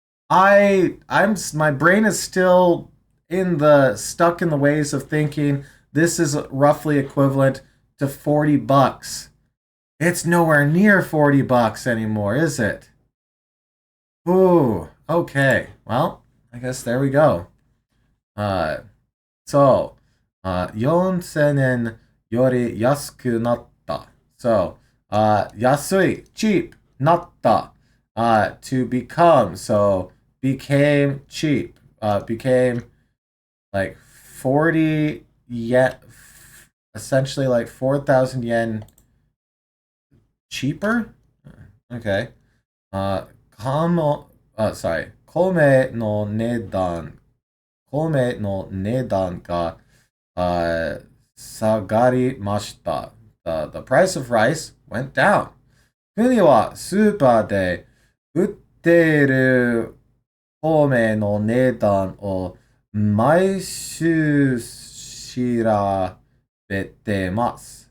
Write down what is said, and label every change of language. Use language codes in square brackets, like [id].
[en] My brain is still stuck in the ways of thinking this is roughly equivalent to 40 bucks. It's nowhere near 40 bucks anymore, is it? Ooh, okay. Well, I guess there we go. [ja] Uh, so, 4000円より安くなった。 So, 安い, [en] cheap, [ja] なった。 [en] To become, so became cheap, became like 40 yen, essentially like 4,000 yen cheaper. Okay. [ja] 米の値段、米の値段が、下がりました。 [en] The price of rice went down. [ja] 国はスーパーで売っている米の値段を毎週調べてます。